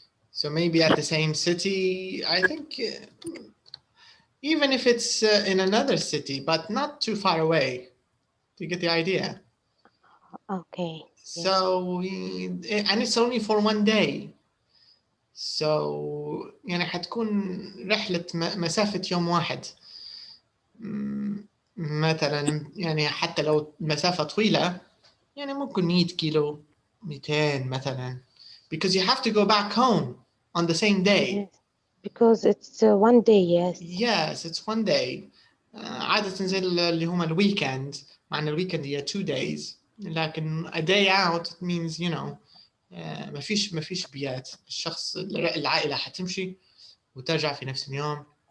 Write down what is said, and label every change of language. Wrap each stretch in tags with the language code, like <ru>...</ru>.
<en>So maybe at the same city, I think even if it's in another city, but not too far away. Do you get the idea? Okay. So, and it's only for one day. So</en> <ar>يعني حتكون رحلة مسافة يوم واحد. مثلا يعني حتى لو مسافة طويلة يعني ممكن 100 كيلو 200 مثلا.</ar> <en>Because you have to go back home on the same day. Yes. Because it's one day, yes. Yes, it's one day.</en> <ar>عادة زي اللي هم الويكند، مع ان الويكند هي</ar> <en>2 days.</en> <ar>لكن</ar> <en>a day out it means you know</en> <ar>ما فيش بيات. الشخص العائلة حتمشي وترجع في نفس اليوم.</ar>